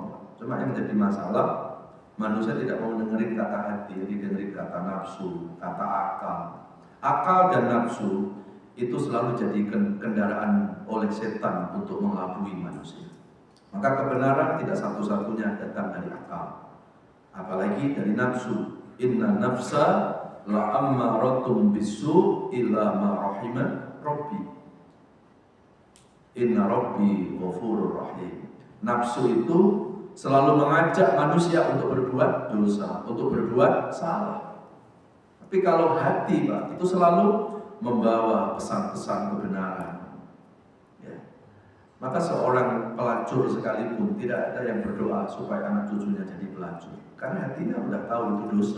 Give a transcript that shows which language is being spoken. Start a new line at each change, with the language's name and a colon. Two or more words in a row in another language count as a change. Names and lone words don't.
Indonesian: Cuma yang menjadi masalah, manusia tidak mau dengerin kata hati, dengerin kata nafsu, kata akal. Akal dan nafsu itu selalu jadi kendaraan oleh setan untuk mengelabui manusia. Maka kebenaran tidak satu-satunya datang dari akal, apalagi dari nafsu.
Arabic: إن النفس لأمارة بالسوء إلا ما رحم ربي. إن ربي غفور رحيم.
Indonesian: Nafsu itu selalu mengajak manusia untuk berbuat dosa, untuk berbuat salah. Tapi kalau hati Pak, itu selalu membawa pesan-pesan kebenaran. Maka seorang pelacur sekalipun tidak ada yang berdoa supaya anak cucunya jadi pelacur, karena hatinya sudah tahu itu dosa.